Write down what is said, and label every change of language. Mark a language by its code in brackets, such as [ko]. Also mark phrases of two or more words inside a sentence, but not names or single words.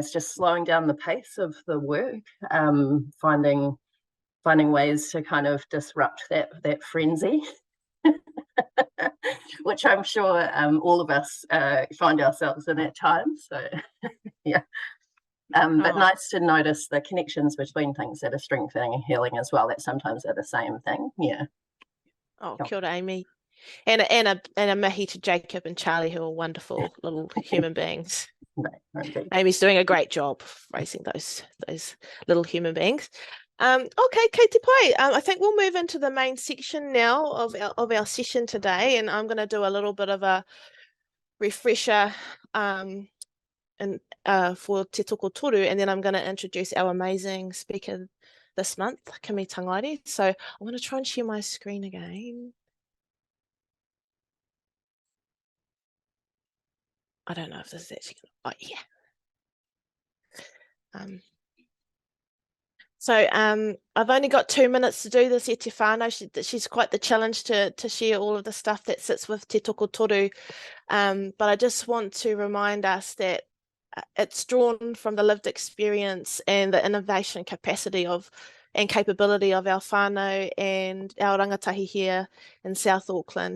[en] It's just slowing down the pace of the work, finding ways to kind of disrupt that frenzy, which I'm sure all of us find ourselves in at times. So yeah. But nice to notice the connections between things that are strengthening and healing as well, that sometimes are the same thing. Yeah. [mi] Oh, kia ora, Amy. [en] And a mihi to Jacob and Charlie, who are wonderful little human beings. Right. Amy's doing a great job raising those little human beings. [mi] Okay, kei te pai. [en] I think we'll move into the main section now of our session today, and I'm going to do a little bit of a refresher for Te Tokotoru, and then I'm going to introduce our amazing speaker this month, Kimi Tangaere. So I'm going to try and share my screen again. I don't know if this is actually going to, oh yeah. So I've only got 2 minutes to do this, [mi] e te whānau. [en] She's quite the challenge to share all of the stuff that sits with Te Tokotoru. But I just want to remind us that it's drawn from the lived experience and the innovation capacity and capability of our whānau and our rangatahi here in South Auckland.